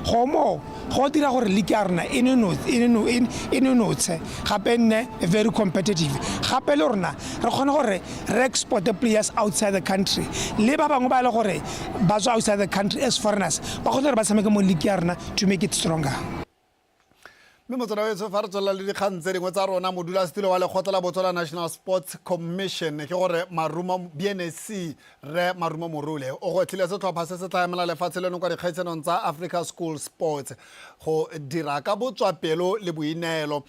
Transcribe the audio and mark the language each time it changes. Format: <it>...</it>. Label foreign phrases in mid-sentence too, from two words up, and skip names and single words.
<en>Very competitive. Export the players outside the country. Outside the country as foreigners. To make it stronger.</en> <tn>Motsana wetso fa re tswela le dikgang tse dingwe tsa rona modulasetilo wa lekgotla la Botswana National Sports Commission ke gore Marumo BNC re Marumo Morule o go tlile setlhopha se se tla emela lefatshe leno kwa dikgaitsanong tsa Africa School Sports go dira ka botswapelo le boineelo.</tn>